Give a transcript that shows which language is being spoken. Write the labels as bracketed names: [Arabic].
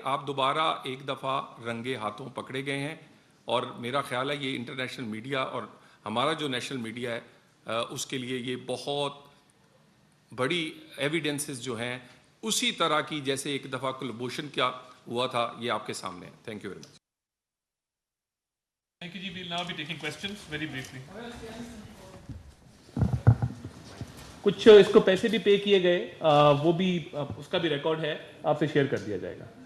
[Urdu] آپ دوبارہ ایک دفعہ رنگے ہاتھوں پکڑے گئے ہیں, اور میرا خیال ہے یہ انٹرنیشنل میڈیا اور ہمارا جو نیشنل میڈیا ہے اس کے لیے یہ بہت بڑی ایویڈنسز جو ہیں اسی طرح کی جیسے ایک دفعہ کولابوریشن کیا ہوا تھا, یہ آپ کے سامنے ہے. [English] Thank you very much. Thank you, ji. We'll now be taking questions very briefly. [Urdu] کچھ اس کو پیسے بھی پے کیے گئے, وہ بھی اس کا بھی ریکارڈ ہے, آپ سے شیئر کر دیا جائے گا.